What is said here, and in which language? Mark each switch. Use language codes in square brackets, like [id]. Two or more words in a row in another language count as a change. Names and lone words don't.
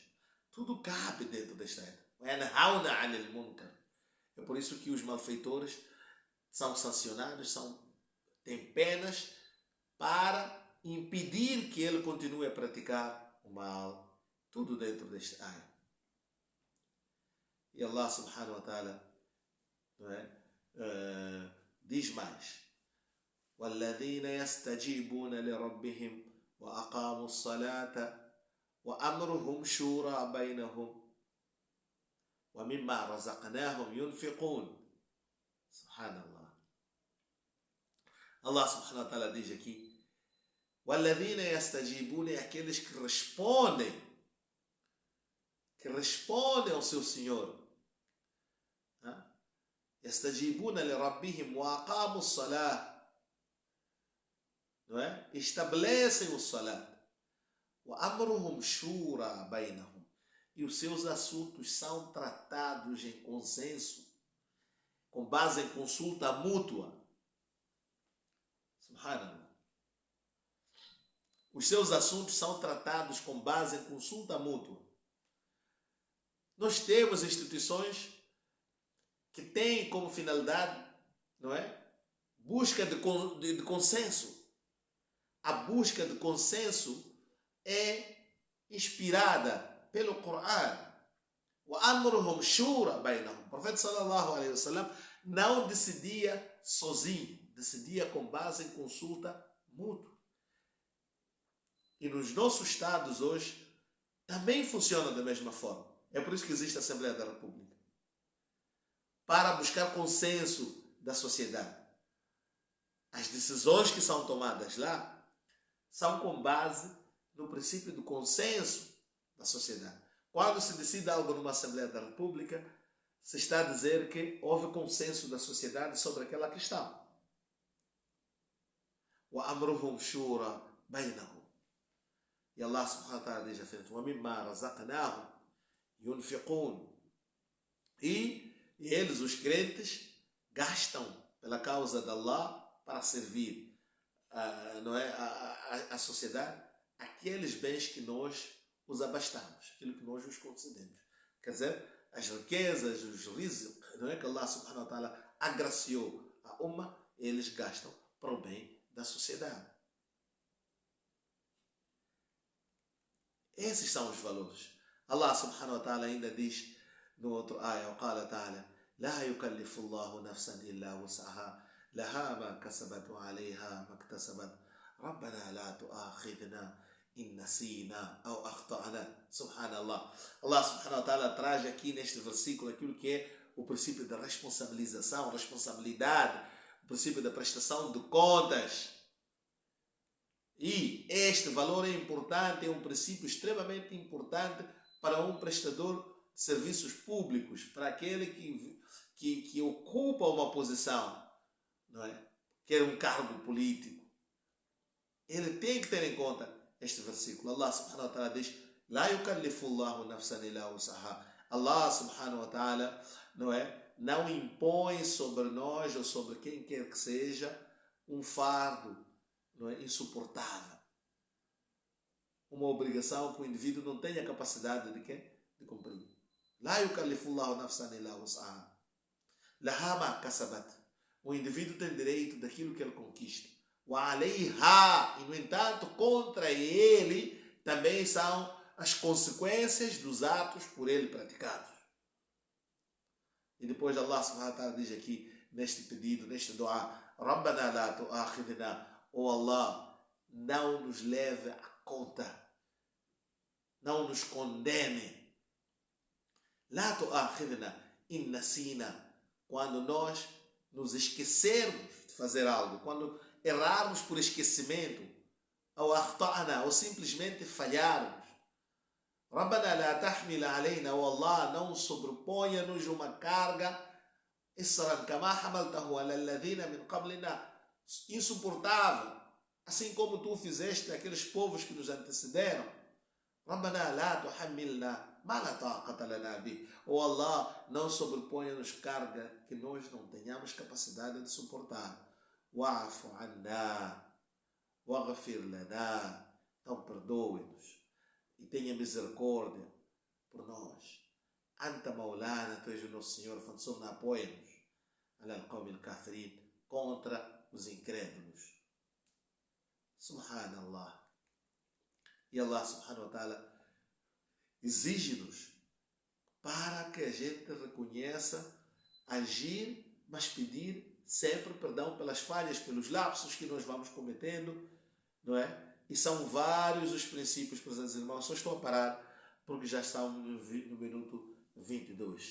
[pt] Tudo cabe dentro desta ayat. É por isso que os malfeitores são sancionados, têm penas para impedir que ele continue a praticar o mal. Tudo dentro deste ayat. E [ar] الله سبحانه وتعالى, [pt] não é? Diz mais: [ar] والذين يستجيبون لربهم وأقاموا الصلاة وأمرهم شورى بينهم ومما رزقناهم ينفقون. سبحان الله. الله سبحانه وتعالى [pt] diz aqui: [ar] والذين يستجيبون, [pt] aqueles que respondem ao seu Senhor. [ar] يستجيبون لربهم وأقاموا الصلاة, [pt] não é? Estabelecem o salat. [ar] وَأَمْرُهُمْ شُورَى بَيْنَهُمْ, [pt] e os seus assuntos são tratados em consenso, com base em consulta mútua. Subhanallah. Os seus assuntos são tratados com base em consulta mútua. Nós temos instituições que têm como finalidade, não é? Busca de consenso. A busca de consenso é inspirada pelo Coran. [ar] وَأَمْرُهُمْ شُورَى بَيْنَهُمْ. [pt] O profeta [ar] صلى الله عليه وسلم [pt] não decidia sozinho, decidia com base em consulta mútua. E nos nossos estados hoje também funciona da mesma forma. É por isso que existe a Assembleia da República. Para buscar consenso da sociedade. As decisões que são tomadas lá são com base no princípio do consenso da sociedade. Quando se decide algo numa Assembleia da República, se está a dizer que houve consenso da sociedade sobre aquela questão. [ar] وَأَمْرُهُمْ شُورَى بَيْنَهُمْ. [pt] E [ar] الله سبحانه وتعالى [pt] diz a frente: [ar] وَمِمَّا رَزَقْنَاهُمْ يُنْفِقُونَ. [pt] E eles, os crentes, gastam pela causa de Allah para servir não é, a sociedade, aqueles bens que nós os abastamos, aquilo que nós os concedemos. Quer dizer, as riquezas, os rizq, não é, que [ar] الله سبحانه وتعالى [pt] agraciou a Ummah, eles gastam para o bem da sociedade. Esses são os valores. [ar] الله سبحانه وتعالى [pt] ainda diz no outro ayah, [ar] وقال تعالى لا يكلف الله نفسا إلا وسعها لها ما كسبت وعليها ما اكتسبت ربنا لا تؤاخذنا إن نسينا أو أخطأنا. Subhanallah. الله سبحانه وتعالى [pt] traz aqui neste versículo aquilo que é o princípio da responsabilização, responsabilidade, o princípio da prestação de contas. E este valor é importante, é um princípio extremamente importante para um prestador de serviços públicos, para aquele que ocupa uma posição, não é? Quer um cargo político. Ele tem que ter em conta este versículo. [ar] الله سبحانه وتعالى diz: لا يكلف الله نفسا إلا وسعها. الله سبحانه وتعالى, [pt] não é? Não impõe sobre nós ou sobre quem quer que seja um fardo, não é? Insuportável. Uma obrigação que o indivíduo não tem a capacidade de quê? De cumprir. [ar] لا يكلف الله نفسا إلا وسعها. لها ما كسبت. [pt] O indivíduo tem direito daquilo que ele conquista. [ar] وعليها. [pt] E no entanto, contra ele também são as consequências dos atos por ele praticados. E depois [ar] الله سبحانه وتعالى [pt] diz aqui, neste pedido, neste dua, [ar] ربنا لا تؤاخذنا, [pt] oh Allah, não nos leve a conta, não nos condene. [ar] لا تؤاخذنا إن نسينا, [pt] quando nós nos esquecermos de fazer algo, quando errarmos por esquecimento, ou akhta'na, ou simplesmente falharmos. [ar] ربنا لا تحمل علينا, oh Allah, [pt] não sobreponha-nos uma carga [ar] إصرا كما حملته على الذين من قبلنا, [pt] insuportável, assim como tu fizeste aqueles povos que nos antecederam. [ar] ربنا لا تحملنا ما لا طاقة لنا به, oh Allah, [pt] não sobreponha-nos carga que nós não tenhamos capacidade de suportar. [ar] واعف عنا واغفر لنا, [pt] então perdoe-nos e tenha misericórdia por nós. [ar] أنت مولانا, [pt] tu és o nosso Senhor, fansurna, apoia-nos [ar] على القوم الكافرين, [pt] contra os incrédulos. Subhanallah. E [ar] الله سبحانه وتعالى [pt] exige-nos para que a gente reconheça, agir, mas pedir sempre perdão pelas falhas, pelos lapsos que nós vamos cometendo, não é? E são vários os princípios, prezados irmãos. Só estou a parar porque já estamos no minuto 22.